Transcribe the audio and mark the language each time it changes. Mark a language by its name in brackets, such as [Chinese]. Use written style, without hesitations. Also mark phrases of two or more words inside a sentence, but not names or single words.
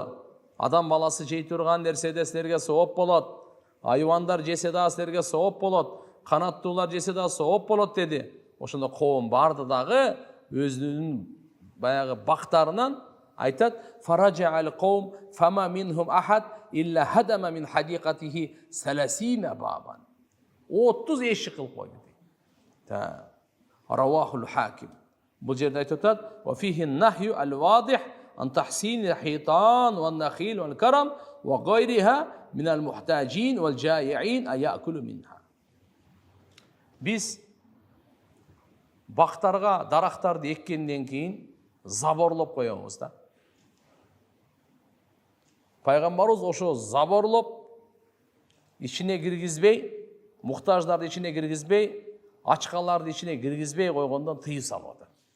[Kyrgyz] Адам баласы жей турган нерседе силерге сооп болот. Айвандар жесе да силерге сооп болот. Канаттуулар жесе да сооп болот деди. Ошондо коом барды дагы өзүнүн баягы бактарынан айтат: [Arabic] "فجعل القوم فما منهم أحد إلا هدم من حديقته 30 بابا." [Kyrgyz] 30 эшик кылып койду. [Arabic] تا رواه الحاكم. [Kyrgyz] Бул жерде айтып атат: [Arabic] "وفيه نهي واضح عن تحصين الحيطان والنخيل والكرم وغيرها من المحتاجين والجائعين أي يأكل منها." [Kyrgyz] Биз бактарга дарактарды эккенден кийин заборлоп коебуз да. Пайгамбарыбыз ошо заборлоп ичине киргизбей, муктаждарды ичине киргизбей, ачкаларды ичине киргизбей койгондон тыюу салып атат.